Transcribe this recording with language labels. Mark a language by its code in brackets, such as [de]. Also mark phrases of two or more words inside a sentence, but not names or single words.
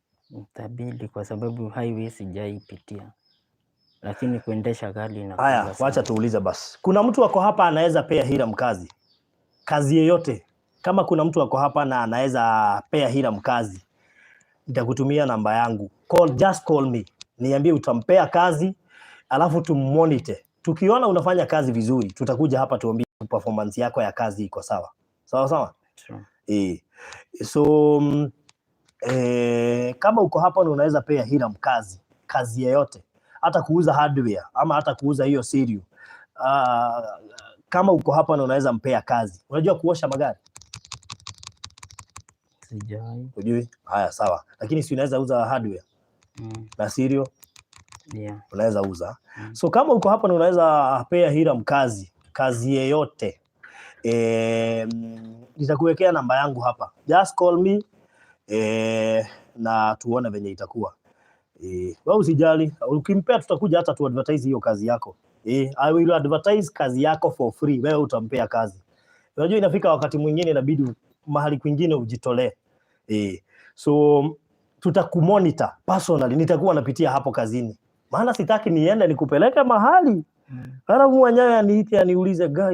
[sw] Itabidi kwa sababu highway sijaipitia. Lakini kuendesha gari na Haya, wacha tuulize basi. Kuna mtu wako hapa anaweza pea Hiram kazi? Kazi yeyote. Kama kuna mtu wako hapa na anaweza pea Hiram kazi, nitakutumia namba yangu. [en] Just call me. [sw] Niambie utampea kazi, alafu tummonitor. Tukiona unafanya kazi vizuri, tutakuja hapa tuambie performance yako ya kazi iko sawa. Sawa sawa? [en] Sure. [sw] So kama uko hapa na unaweza pea Hiram kazi yeyote, hata kuuza hardware ama hata kuuza hiyo Cerial. Kama uko hapa na unaweza mpea kazi. Unajua kuosha magari? Sijui. Unajui? Haya sawa. Lakini si unaweza uza hardware? Na Cerial? [en] Yeah. [sw] Unaweza uza. So kama uko hapa na unaweza pea Hiram kazi yeyote, nitakuwekea namba yangu hapa. [en] Just call me [sw] na tuone venye itakuwa. Wewe usijali, ukimpea tutakuja hata tu advertise hiyo kazi yako. [en] I will advertise [sw] kazi yako [en] for free. [sw] Wewe utampea kazi. Unajua inafika wakati mwingine inabidi mahali kwingine ujitolee. So tutakumonitor personally, nitakuwa napitia hapo kazini. Maana sitaki niende nikupeleke mahali. Halafu mwenyewe aniite aniulize guy.